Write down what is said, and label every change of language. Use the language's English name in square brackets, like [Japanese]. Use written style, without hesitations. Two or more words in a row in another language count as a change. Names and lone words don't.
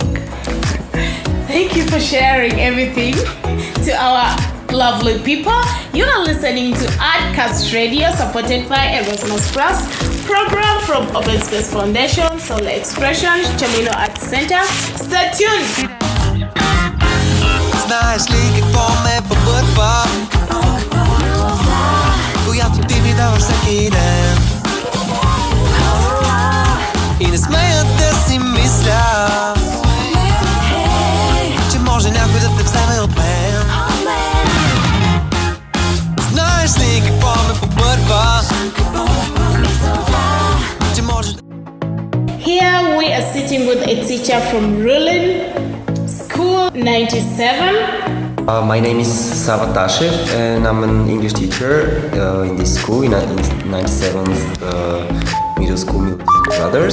[English] Thank you for sharing everything to our lovely people. You are listening to Artcast Radio, supported by Erasmus Plus program from Open Space Foundation, Solar Expression, Chamino Art Center. Stay tuned. [Bulgarian] Знаеш ли какво ме побърква? Която ти ми даваш всеки ден. И не смея да си мисля, че може някой да те вземе от мен. Знаеш ли какво ме побърква? Че може да... [English] Here we are sitting with a teacher from Rulin School 97. My name is Sava Tashev and I'm an English teacher in this school, in 97th Middle School Brothers.